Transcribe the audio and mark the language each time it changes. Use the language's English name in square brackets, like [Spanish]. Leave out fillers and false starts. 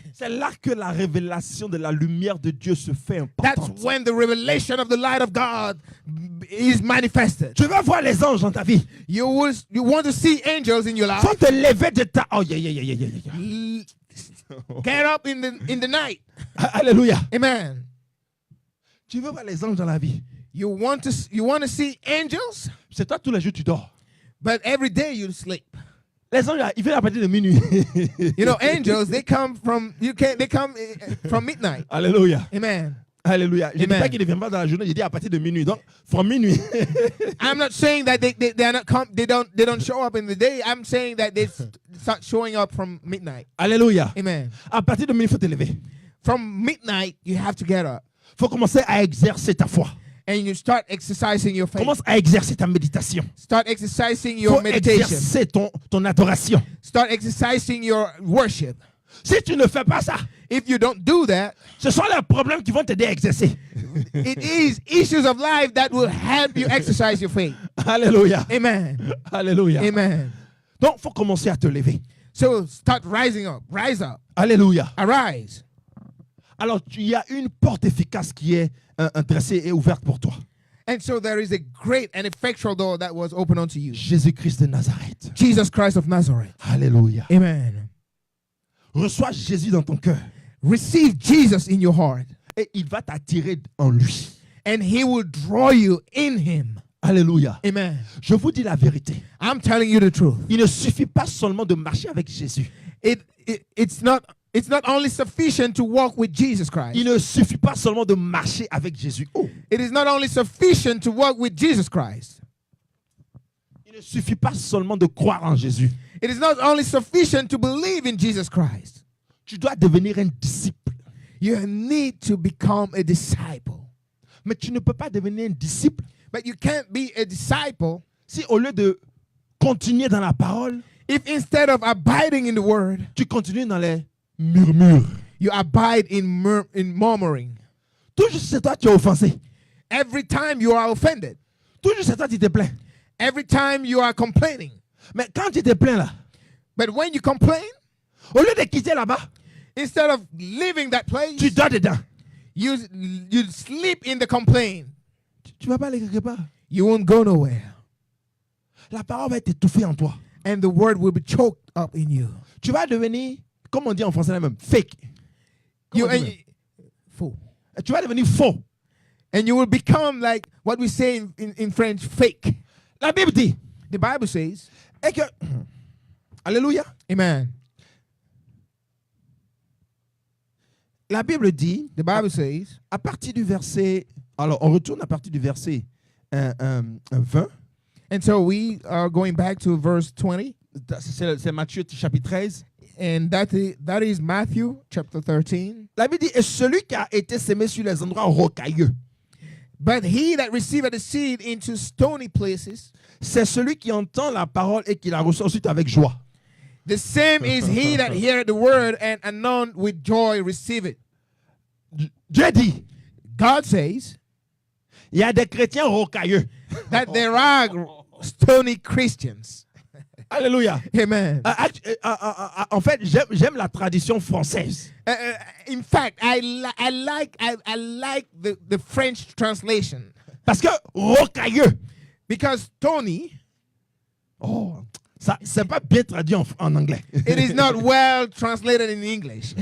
[French] C'est là que la révélation de la lumière de Dieu se fait [English] That's [French] importante. [English] when the revelation of the light of God is manifested. [French] Tu vas voir les anges dans ta vie. [English] You want to see angels in your life. [French] Faut te lever de ta... Oh, yeah. [English] Get up in the night. [French] Alléluia. [English] Amen. [French] Tu veux voir les anges dans la vie. [English] You want to see angels, [French] C'est toi tous les jours tu dors. [English] but every day you sleep. [French] Les anges, ils viennent à partir de minuit. [English] Angels, they come from from midnight. [French] Alléluia. [English] Amen. [French] Alléluia. Je ne dis [English] Amen. [French] pas qu'ils ne viennent pas dans la journée, je dis à partir de minuit. Donc, from minuit. [English] I'm not saying that they are not they don't show up in the day. I'm saying that they start showing up from midnight. [French] Alléluia. [English] Amen. [French] À partir de minuit, il faut te lever. [English] From midnight, you have to get up [French] Il faut commencer à exercer ta foi. [English] and you start exercising your faith. [French] Commence à exercer ta méditation. [English] Start exercising [French] Il [English] your [French] faut [English] meditation. [French] exercer ton adoration. [English] Start exercising your worship. [French] Si tu ne fais pas ça, [English] If you don't do that, [French] ce sont les problèmes qui vont t'aider à exercer. [English] it is issues of life that will help you exercise your faith. [French] Alléluia. [English] Amen. [French] Alléluia. [English] Amen. [French] Donc, il faut commencer à te lever. [English] So start rising up. Rise up. [French] Alléluia. [English] Arise. [French] Alors, il y a une porte efficace qui est dressée et ouverte pour toi. [English] And so there is a great and effectual door that was opened unto you. [French] Jésus-Christ de Nazareth. [English] Jesus Christ of Nazareth. [French] Alléluia. [English] Amen. [French] Reçois Jésus dans ton cœur [English] Receive Jesus in your heart, [French] et il va t'attirer en lui. [English] and he will draw you in him. [French] Alléluia. [English] Amen. [French] Je vous dis la vérité. [English] I'm telling you the truth. [French] Il ne suffit pas seulement de marcher avec Jésus. [English] It's not only sufficient to walk with Jesus Christ. [French] Il ne suffit pas seulement de marcher avec Jésus. Oh. [English] It is not only sufficient to walk with Jesus Christ. [French] Il ne suffit pas seulement de croire en Jésus. [English] It is not only sufficient to believe in Jesus Christ. [French] Tu dois devenir un disciple. [English] You need to become a disciple. [French] Mais tu ne peux pas devenir un disciple [English] But you can't be a disciple [French] si au lieu de continuer dans la parole, [English] if instead of abiding in the word, [French] tu continues dans les murmures. [English] you abide in murmuring. [French] Toujours c'est toi qui es offensé. [English] Every time you are offended. [French] Toujours c'est toi qui te plains. [English] Every time you are complaining. [French] Mais quand tu te plains là, [English] But when you complain, [French] au lieu de quitter là-bas, [English] instead of leaving that place, [French] tu dors dedans. [English] you sleep in the complaint. [French] Tu vas pas aller quelque part. [English] You won't go nowhere. [French] La parole va être étouffée en toi. [English] And the word will be choked up in you. [French] Tu vas devenir, comme on dit en français là même, fake. [English] You, [French] Comment on dit [English] and, [French] même? [English] fool. [French] Tu vas devenir faux. [English] And you will become like what we say in French, fake. [French] La Bible dit [English] The Bible says, [French] et que, alléluia, [English] amen. [French] la Bible dit, [English] The Bible says, [French] à partir du verset, alors on retourne à partir du verset 20, [English] and so we are going back to verse 20, [French] c'est Matthieu chapitre 13. [English] and that is Matthew chapter 13. [French] La Bible dit, et celui qui a été semé sur les endroits rocailleux, [English] But he that receiveth the seed into stony places, [French] c'est celui qui entend la parole et qui la reçoit ensuite avec joie. [English] the same is he that heareth the word and anon with joy receive it. [French] Dieu dit, [English] God says [French] il y a des chrétiens rocailleux. [English] that there are stony Christians. [French] Alléluia. [English] Amen. [French] En fait, j'aime la tradition française. [English] In fact, I like the French translation, [French] Parce que rocailleux, [English] because stony, [French] oh, ça c'est pas bien traduit en anglais. [English] it is not well translated in English.